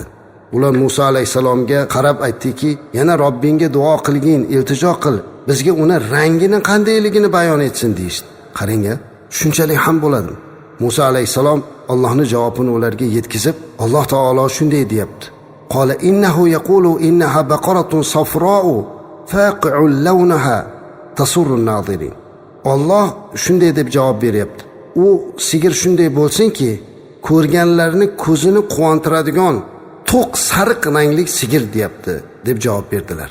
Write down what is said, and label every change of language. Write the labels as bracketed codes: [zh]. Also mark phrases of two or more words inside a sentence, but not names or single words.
[uz] Ular Musa alayhissalomga qarab aytdiki, yana Robbingga duo qilgin, iltijo qil, bizga uni rangini qandayligini bayon etsin deydi. Qarang-a, shunchalik ham bo'ladimi? Musa alayhissalom Allohning javobini ularga yetkazib, Alloh taolo shunday deyapti. [ar] قال إنه يقول إنها بقرة صفراء فاقع لونها تسر الناظرين. [uz] Alloh shunday deb javob beryapti. U sigir shunday bo'lsinki, ko'rganlarni ko'zini quvontiradigan to'q sariq rangli sigir deyapti deb javob berdilar.